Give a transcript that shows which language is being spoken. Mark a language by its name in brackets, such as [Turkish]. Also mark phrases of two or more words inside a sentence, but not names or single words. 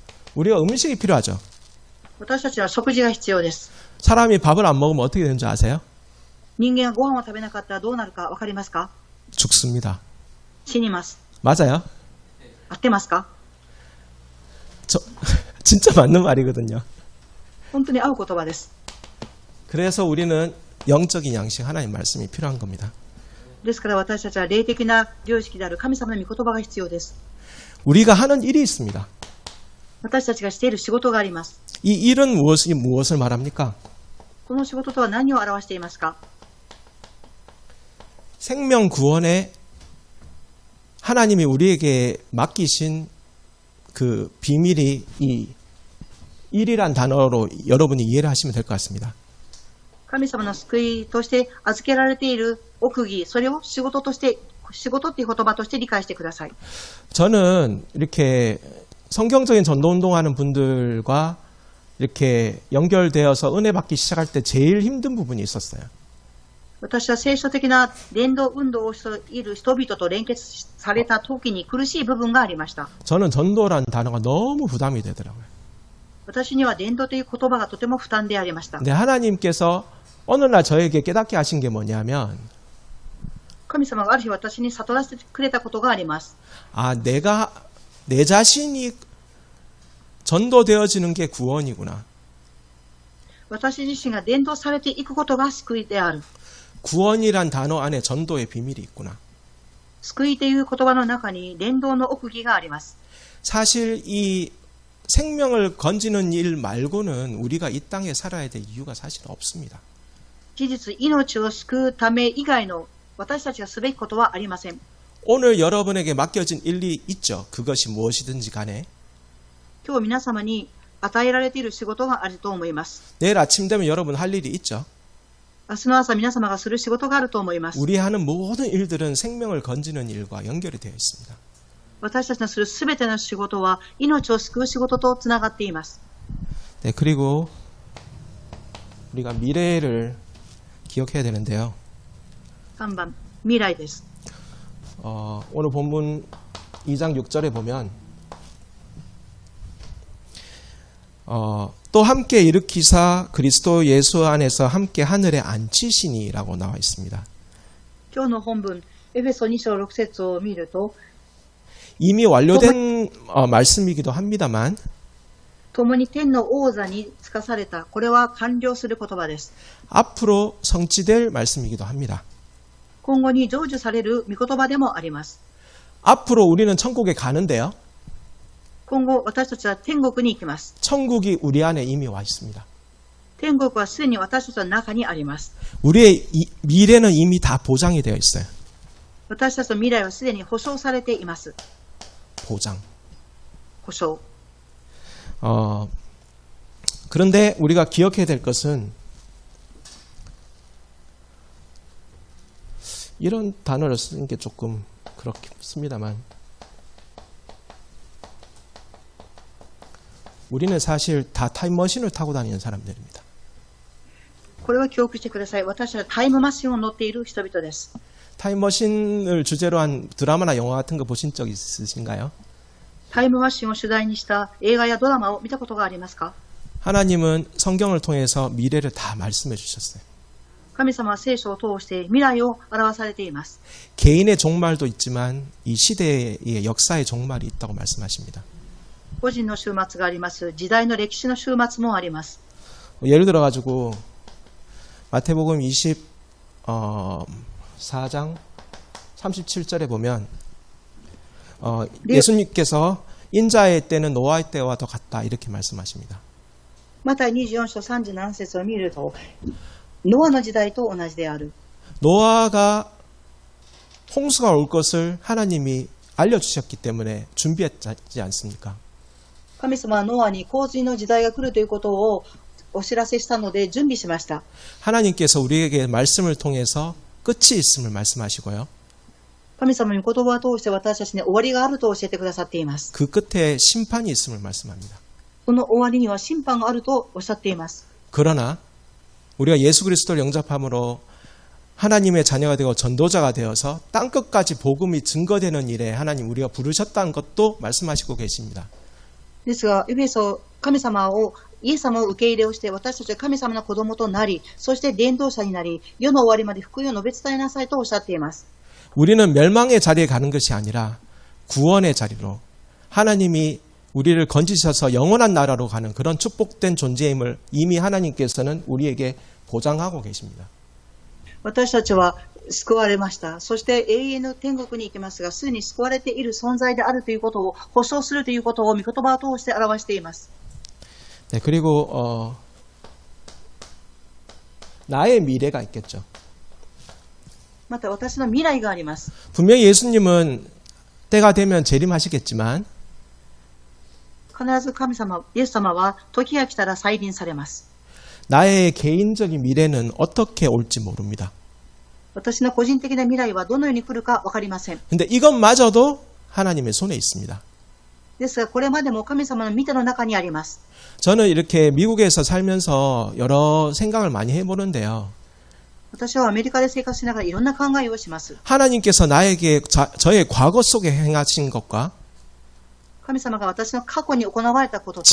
[Korean] 우리가 음식이 필요하죠. [Japanese] 私たちは食事が必要です。 [Korean] 사람이 밥을 안 먹으면 어떻게 되는지 아세요? [Japanese] 人間がご飯を食べなかったらどうなるかわかりますか。 [Korean] 죽습니다. [Japanese] 死にます。 [Korean] 맞아요? [Japanese] 合ってますか。 [Korean] 진짜 맞는 말이거든요. [Japanese] 本当に合う言葉です。 [Korean] 그래서 우리는 영적인 양식 하나님 말씀이 필요한 겁니다. [Japanese] ですから私たちは霊的な良識である神様の御言葉が必要です。 [Korean] 우리가 하는 일이 있습니다. [Japanese] 私たちがしている仕事があります。 [Korean] 이 일은 무엇을 말합니까? [Japanese] この仕事とは何を表していますか。 [Korean] 생명 구원에 하나님이 우리에게 맡기신 그 비밀이 이 일이란 단어로 여러분이 이해를 하시면 될 것 같습니다. [Japanese] 神様の救いとして預けられている奥義、それを仕事として、仕事っていう言葉として理解してください。 [Korean] 저는 이렇게 성경적인 전도 운동하는 분들과 이렇게 연결되어서 은혜 받기 시작할 때 제일 힘든 부분이 있었어요. [Japanese] 私は聖書的な伝道運動をしている人々と連結された時に苦しい部分がありました。 [Korean] 저는 전도라는 단어가 너무 부담이 되더라고요. [Japanese] 私には伝道という言葉がとても負担でありました。 [Korean] 근데 하나님께서 어느 날 저에게 깨닫게 하신 게 뭐냐면 [Japanese] 神様がある日私に悟らせてくれたことがあります。 [Korean] 아, 내 자신이 전도되어지는 게 구원이구나. [Japanese] 私自身が伝道されていくことが救いである。 [Korean] 구원이란 단어 안에 전도의 비밀이 있구나. [Japanese] 救いという言葉の中に伝道の奥義があります。 [Korean] 사실 이 생명을 건지는 일 말고는 우리가 이 땅에 살아야 될 이유가 사실 없습니다. [Japanese] 事実、命を救うため以外の私たちがすべきことはありません。 [Korean] 오늘 여러분에게 맡겨진 일이 있죠. 그것이 무엇이든지 간에. [Japanese] 今日皆様に与えられている仕事があると思います。 [Korean] 내일 아침 되면 여러분 할 일이 있죠. [Japanese] 明日の朝皆様がする仕事があると思います。 [Korean] 우리 하는 모든 일들은 생명을 건지는 일과 연결이 되어 있습니다. [Japanese] 私たちのするすべての仕事は命を救う仕事とつながっています。 [Korean] 네, 그리고 우리가 미래를 기억해야 되는데요. [Japanese] 3 番、未来です。 [Korean] 오늘 본문 2장 6절에 보면 또 함께 일으키사 그리스도 예수 안에서 함께 하늘에 앉히시니라고 나와 있습니다. [Japanese] 今日の本文、エフェソ2章6節を見ると、 [Korean] 이미 완료된 말씀이기도 합니다만 [Japanese] 共に天の王座につかされた、これは完了する言葉です。 [Korean] 앞으로 성취될 말씀이기도 합니다. [Japanese] 今後に成就される御言葉でもあります。 [Korean] 앞으로 우리는 천국에 가는데요. [Japanese] 今後私たちは天国に行きます。 [Korean] 천국이 우리 안에 이미 와 있습니다. [Japanese] 天国はすでに私たちの中にあります。 [Korean] 우리의 미래는 이미 다 보장이 되어 있어요. [Japanese] 私たちの未来はすでに保証されています。 [Korean] 보장. [Japanese] 保証。 [Korean] 그런데 우리가 기억해야 될 것은 이런 단어를 쓰는 게 조금 그렇습니다만 우리는 사실 다 타임머신을 타고 다니는 사람들입니다. [Japanese] これは記憶してください。私たちはタイムマシンを乗っている人々です。 [Korean] 타임머신을 주제로 한 드라마나 영화 같은 거 보신 적 있으신가요? [Japanese] タイムマシンを主題にした映画やドラマを見たことがありますか？ [Korean] 하나님은 성경을 통해서 미래를 다 말씀해 주셨어요. [Japanese] 神様は聖書を通して未来を表されています。 [Korean] 개인의 종말도 있지만 이 시대의 역사의 종말이 있다고 말씀하십니다. [Japanese] 個人の終末があります。時代の歴史の終末もあります。 [Korean] 예를 들어 가지고 마태복음 24장 37절에 보면 예수님께서 인자의 때는 노아의 때와 더 같다 이렇게 말씀하십니다. [Japanese] また24章37節を見ると、ノアの時代と同じである。 [Korean] 노아가 홍수가 올 것을 하나님이 알려주셨기 때문에 준비했지 않습니까? [Japanese] 神様はノアに洪水の時代が来るということをお知らせしたので準備しました。 [Korean] 하나님께서 우리에게 말씀을 통해서 끝이 있음을 말씀하시고요. [Japanese] 神様に言葉を通して私たちに終わりがあると教えてくださっています。 [Korean] 그 끝에 심판이 있음을 말씀합니다. [Japanese] その終わりには審判があるとおっしゃっています。 [Korean] 그러나 우리가 예수 그리스도를 영접함으로 하나님의 자녀가 되고 전도자가 되어서 땅끝까지 복음이 증거되는 일에 하나님 우리가 부르셨다는 것도 말씀하시고 계십니다. [Japanese] ですが、エフェソ、神様を、イエス様を受け入れをして、私たちは神様の子供となり、そして伝道者になり、世の終わりまで福音を述べ伝えなさいとおっしゃっています。 [Korean] 우리는 멸망의 자리에 가는 것이 아니라 구원의 자리로 하나님이 우리를 건지셔서 영원한 나라로 가는 그런 축복된 존재임을 이미 하나님께서는 우리에게 보장하고 계십니다. [Japanese] 私たちは救われました。そして永遠の天国に行きますが、すでに救われている存在であるということを保証するということを御言葉を通して表しています。 [Korean] 네, 그리고 나의 미래가 있겠죠. [Japanese] また私の未来があります。 [Korean] 분명히 예수님은 때가 되면 재림하시겠지만 [Japanese] 必ず神様、イエス様は時が来たら再臨されます。 [Korean] 나의 개인적인 미래는 어떻게 올지 모릅니다. [Japanese] 私の個人的な未来はどのように来るかわかりません。 [Korean] 근데 이것마저도 하나님의 손에 있습니다. [Japanese] ですが、これまでも神様の御手の中にあります。 [Korean] 저는 이렇게 미국에서 살면서 여러 생각을 많이 해보는데요. [Japanese] 私はアメリカで生活しながらいろんな考えをします。 [Korean] 하나님께서 나에게 저의 과거 속에 행하신 것과 [Japanese] 神様が私の過去に行われたことと、